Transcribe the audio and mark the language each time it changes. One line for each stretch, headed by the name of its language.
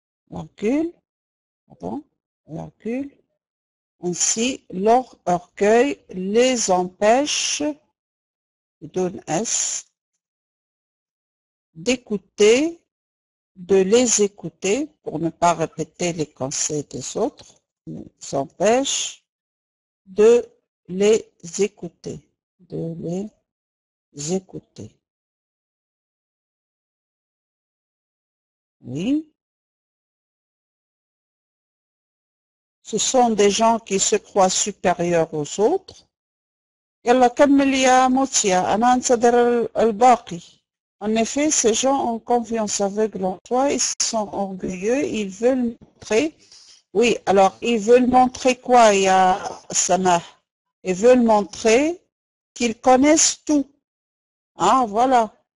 French: virgule, pardon, virgule. Ainsi, leur orgueil les empêche, je donne S, d'écouter, de les écouter, pour ne pas répéter les conseils des autres, les empêche de les écouter, de les écouter. Oui. Ce sont des gens qui se croient supérieurs aux autres.
Arabic: يلا كمل يا موتيا أنا أنتظر الباقي.
French: En effet, ces gens ont confiance aveugle en soi, ils sont orgueilleux, ils veulent montrer. Oui, alors ils veulent montrer quoi, ya Samah? Ils veulent montrer qu'ils connaissent tout. Ah, voilà.